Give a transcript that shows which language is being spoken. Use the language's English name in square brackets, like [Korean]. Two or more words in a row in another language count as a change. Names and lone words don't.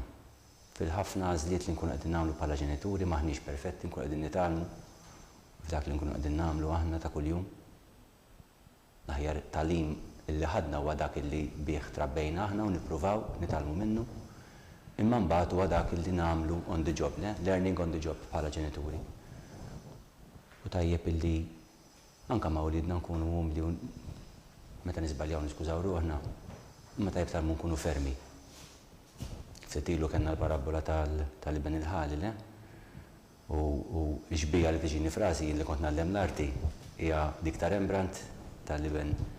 [Maltese] Fil-ħafna għażliet li nkunu qegħdin nagħmlu bħala ġenituri maħniex perfetti, nkunu qegħdin nitgħallmu f'dak li nkunu qegħdin nagħmlu aħna ta' kuljum. L-aħjar tagħlim illi ħadna huwa dak illi bih trabbejna aħna u nippruvaw nitgħallmu minnu. Imma mbagħad huwa dak li nagħmlu [English] on the job, learning on the job [Maltese] bħala ġenituri. U tajjeb illi anke ma' wliedna nkunu umli meta nisbaljaw niskużaw ruħna, imma tajjeb tal nkunu fermi. Ftit ilu kellna l-parabola tal-Ibn il-ħali u xbija li tiġini frasi li kont nagħllem l-arti hija dik ta' Rembrandt tal-Ibn